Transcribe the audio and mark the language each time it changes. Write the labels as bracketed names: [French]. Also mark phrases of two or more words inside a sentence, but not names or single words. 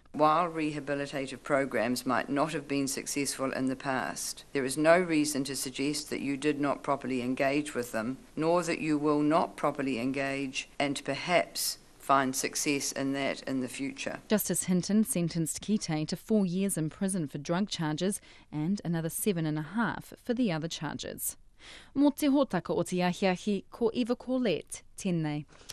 [English] While rehabilitative programs might not have been successful in the past, there is no reason to suggest that you did not properly engage with them, nor that you will not properly engage and perhaps find success in that in the future. Justice Hinton sentenced Kite to 4 years in prison for drug charges and another 7.5 for the other charges. [Māori] Mō te hōtaka o te ahiahi, ko Eva Corlett, tēnei.